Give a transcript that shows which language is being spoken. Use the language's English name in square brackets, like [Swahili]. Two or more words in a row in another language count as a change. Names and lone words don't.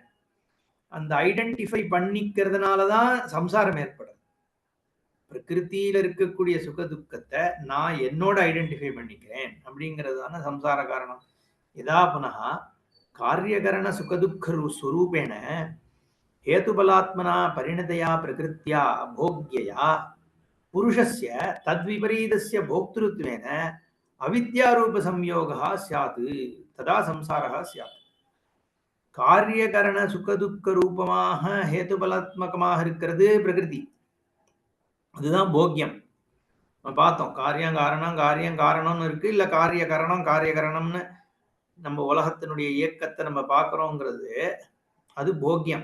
[Tamil] அந்த ஐடென்டிஃபை பண்ணிக்கிறதுனால தான் சம்சாரம் ஏற்படுது. பிரகிருத்தியில இருக்கக்கூடிய சுக துக்கத்தை நான் என்னோட ஐடென்டிஃபை பண்ணிக்கிறேன் அப்படிங்கிறதுதான சம்சார காரணம். [Sanskrit] यथा पुनः कार्यकरण सुखदुःख स्वरूपेण हेतुबलात्मना परिणतया प्रकृत्या भोग्यया पुरुषस्य तद्विपरीतस्य भोक्तृत्वेन अविद्यारूपसंयोगः स्यात् तदा संसारः स्यात्. [Tamil] காரியகரண சுகதுக்க ரூபமாக ஹேதுபலாத்மகமாக இருக்கிறது பிரகிருதி. அதுதான் போக்கியம். பார்த்தோம் காரியம் காரணம் காரியம் காரணம்னு இருக்கு, இல்ல காரிய கரணம் காரியகரணம்னு நம்ம உலகத்தினுடைய இயக்கத்தை நம்ம பார்க்கிறோங்கிறது அது போக்கியம்.